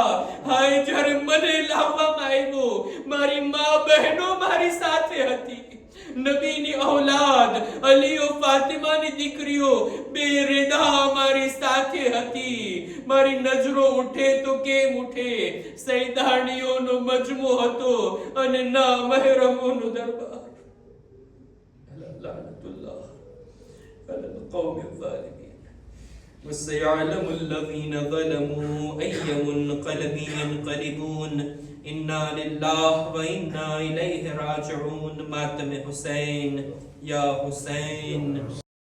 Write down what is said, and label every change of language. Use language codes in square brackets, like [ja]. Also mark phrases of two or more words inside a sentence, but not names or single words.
[gu] હાય, જ્યારે મને લાવવામાં આવ્યો, મારી મા બહેનો મારી સાથે હતી, નબીની ઔલાદ અલી ઓ ફાતિમાની દીકરીઓ બેરેદા મારી સાથે હતી. મારી નજરો ઉઠે તો કેમ ઉઠે? સૈદાણીઓનો મજમો હતો અને ના મહેરમોનો દરબાર. [ar] لعنة الله على القوم الظالمين. وسيعلم الذين ظلموا أي منقلب ينقلبون. إنا لله وإنا إليه راجعون. ماتم حسين يا حسين.